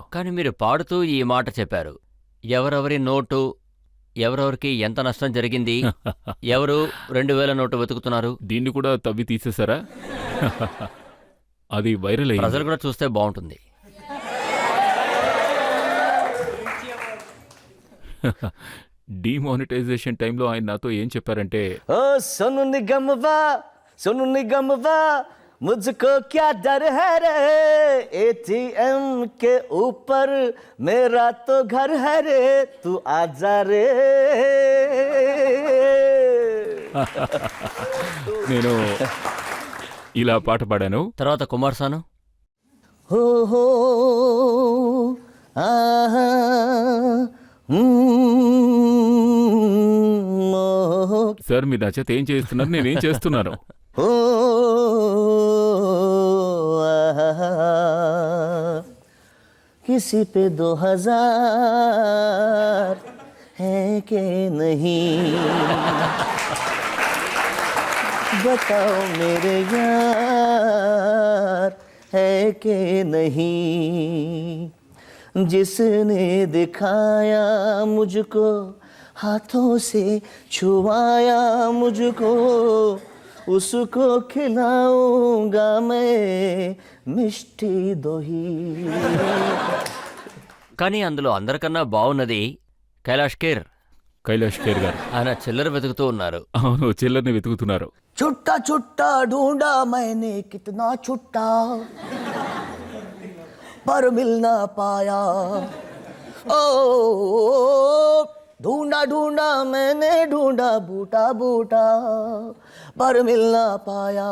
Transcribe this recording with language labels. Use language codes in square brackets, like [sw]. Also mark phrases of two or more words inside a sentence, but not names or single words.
[te] కానీ మీరు పాడుతూ ఈ మాట చెప్పారు, ఎవరెవరి నోటు, ఎవరెవరికి ఎంత నష్టం జరిగింది, ఎవరు 2000 నోటు వెతుకుతున్నారు. దీన్ని కూడా తవ్వి తీసేశారా? అది వైరల్ అయ్యింది. ప్రజలు కూడా చూస్తే బాగుంటుంది. డిమానిటైజేషన్ టైంలో ఆయన నాతో ఏం చెప్పారంటే, [hi] ओ सोनू निगम वा मुझको क्या डर है रे, एटीएम के ऊपर मेरा तो घर है रे, तू आजा रे. [te] నేను ఇలా పాట పాడాను. తర్వాత కుమార్ సాను, हो आहा సార్ మీరు నా చేత ఏం చేస్తున్నారు? నేనేం చేస్తున్నాను? [hi] ओ किसी पे 2000 है के नहीं, बताओ मेरे यार है के नहीं, जिसने दिखाया मुझको, हाथों से छुआया मुझको, उसको खिलाऊंगा मैं [bn] মিষ্টি দই. [te] కానీ అందులో అందరికన్నా బాగున్నది కైలాష్ ఖేర్ గారు. ఆయన చిల్లర వెతుకుతూ ఉన్నారు. అవును, చిల్లర్ని వెతుకుతున్నారు. [hi] छुट्टा छुट्टा ढूंढा मैंने कितना छुट्टा, पर मिल ना पाया. ओ ढूंढा ढूंढा मैंने ढूंढा बूटा बूटा, पर मिल ना पाया.